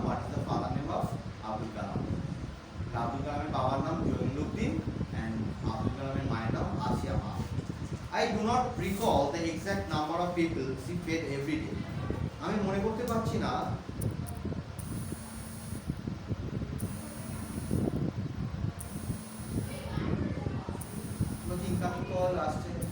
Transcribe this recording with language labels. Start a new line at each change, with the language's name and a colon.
English: What is the father name of Abdul Kalam?
Bangla: Abdul কালামের বাবার নাম জয়নুদ্দিন এন্ড আব্দুল কালামের মায়ের নাম আসিয়া মা।
English: I do not recall the exact number of people she fed every day.
Bangla: আমি মনে করতে পারছি না ইনকামিং কল আসছে।